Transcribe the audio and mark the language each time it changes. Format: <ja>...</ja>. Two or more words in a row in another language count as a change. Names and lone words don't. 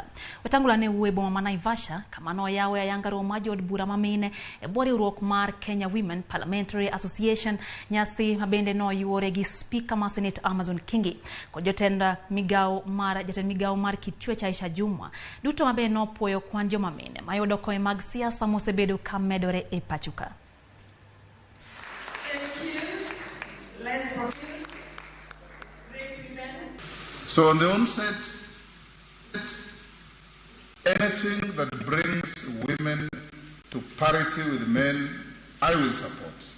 <luo>Wetangula ne wuoyo e boma ma Naivasha kama noyawo ayanga romo mar jood bura ma mine e bwo riwruok mar Kenya Women Parliamentary Association, nyasi mabende no yuore gi Spika ma Senate Amazon Kingi kod jatend migao mar chwech Aisha Jumwa. Duto mabende no puoyo kwan joma mine mayudo koe mag siasa mosebedo ka medore e pachuka.</luo> <en>So on the onset, anything that brings women to parity with men, I will support,</en>